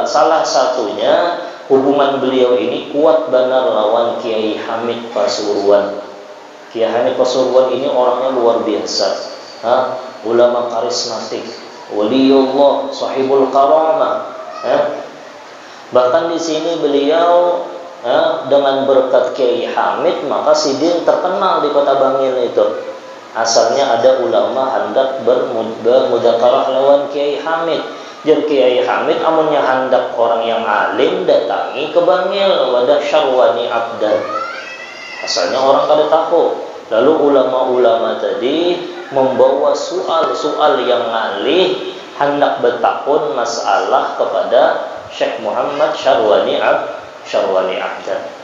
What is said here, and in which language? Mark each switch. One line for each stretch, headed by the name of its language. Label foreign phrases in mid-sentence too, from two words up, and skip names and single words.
Banjar: Salah satunya hubungan beliau ini kuat benar lawan Kiai Hamid Pasuruan.
Indonesian: Kiai Hamid Pasuruan ini orangnya luar biasa, ulama karismatik, waliullah,
Arabic: sahibul karamah.
Indonesian: Bahkan di sini beliau dengan berkat Kiai Hamid, maka Sidin terkenal di kota Bangil itu.
Banjar: Asalnya ada ulama hendak bermudzakarah lawan Kiai Hamid. Jadi Kiai Hamid amunnya hendak orang yang alim datangi ke Bangil, wadah Syarwani Abdan. Asalnya orang kada tahu. Lalu ulama-ulama tadi membawa soal-soal yang ngalih, hendak bertakun masalah kepada Syekh Muhammad Syarwani Abdan.